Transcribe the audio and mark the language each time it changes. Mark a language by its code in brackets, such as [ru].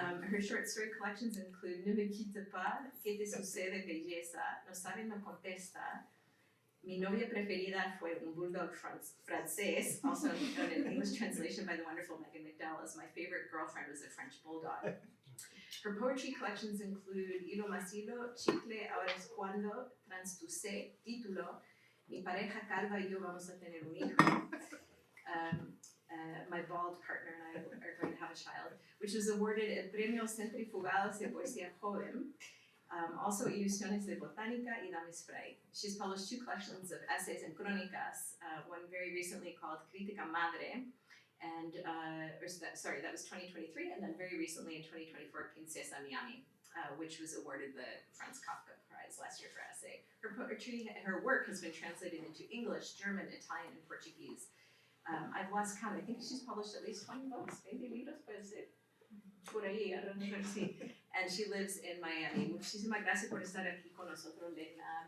[en] Her short story collections include Ne me quitte pas, ¿Qué te sucede, belleza? No sabe, no contesta. Mi novia preferida fue un bulldog francés, also known in English translation by the wonderful Megan McDowell. My favorite girlfriend was a French bulldog. Her poetry collections include Hilo Masilo, Chicle, Ahora es cuando, Transtusé, Título, Mi pareja calva y yo vamos a tener un hijo. My bald partner and I are going to have a child, which was awarded el Premio Centrifugados de Poesía Joven, also Ilusiones de Botánica y Dame Spray. She's published 2 collections of essays and crónicas, one very recently called Crítica Madre, and, that was 2023, and then very recently in 2024, Princesa Miami, which was awarded the Franz Kafka Prize last year for essay. Her poetry, her work has been translated into English, German, Italian, and Portuguese. I've lost count. I think she's published at least 20 books, maybe libros, puede ser por ahí, I don't know, sí. And she lives in Miami. [es] Muchísimas gracias por estar aquí con nosotros, Legna.